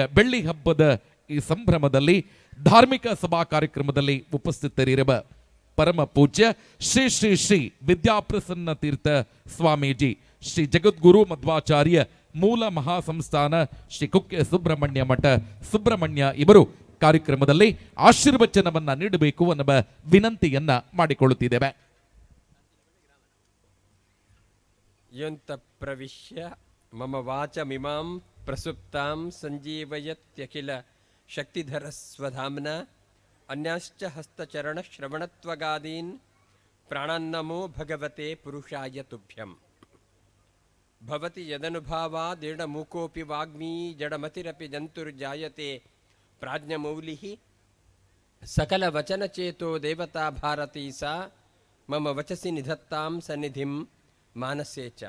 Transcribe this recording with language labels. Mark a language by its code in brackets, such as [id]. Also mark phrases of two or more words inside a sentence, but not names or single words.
[kn] ಬೆಳ್ಳಿ ಹಬ್ಬದ ಈ ಸಂಭ್ರಮದಲ್ಲಿ ಧಾರ್ಮಿಕ ಸಭಾ ಕಾರ್ಯಕ್ರಮದಲ್ಲಿ ಉಪಸ್ಥಿತರಿರುವ ಪರಮ ಪೂಜ್ಯ ಶ್ರೀ ಶ್ರೀ ಶ್ರೀ ವಿದ್ಯಾಪ್ರಸನ್ನ ತೀರ್ಥ ಸ್ವಾಮೀಜಿ, ಶ್ರೀ ಜಗದ್ಗುರು ಮಧ್ವಾಚಾರ್ಯ ಮೂಲ ಮಹಾಸಂಸ್ಥಾನ ಶ್ರೀ ಕುಕ್ಕೆ ಸುಬ್ರಹ್ಮಣ್ಯ ಮಠ ಸುಬ್ರಹ್ಮಣ್ಯ ಇವರು ಕಾರ್ಯಕ್ರಮದಲ್ಲಿ ಆಶೀರ್ವಚನವನ್ನ ನೀಡಬೇಕು ಅನ್ನುವ ವಿನಂತಿಯನ್ನ ಮಾಡಿಕೊಳ್ಳುತ್ತಿದ್ದೇವೆ. [sa] ಯಂತ ಪ್ರವಿಶ್ಯ ಮಮ ವಾಚಮಿಮಾಂ ಪ್ರಸುಪ್ತಾಂ ಸಂಜೀವಯತ್ಯಖಿಲ ಶಕ್ತಿಧರ ಸ್ವಧಾಮ್ನ ಅನ್ಯಾಶ್ಚ ಹಸ್ತಚರಣ ಶ್ರವಣತ್ವಗಾದೀನ್ ಪ್ರಾಣನ್ನಮೋ ಭಗವತೆ ಪುರುಷಾಯ ತುಭ್ಯಂ. ಭವತಿ ಯದನುಭಾವಾದೀರ್ಣ ಮೂಕೋಪಿ ವಾಗ್ಮೀ ಜಡಮತಿರಪಿ ಜಂತುರ್ಜಾಯತೆ ಪ್ರಾಜ್ಞಮೌಲಿಃ ಸಕಲ ವಚನಚೇತೋ ದೇವತಾ ಭಾರತೀ ಸಾ ಮಮ ವಚಸಿ ನಿಧತ್ತಾಂ ಸನ್ನಿಧಿಂ ಮಾನಸೇ ಚ.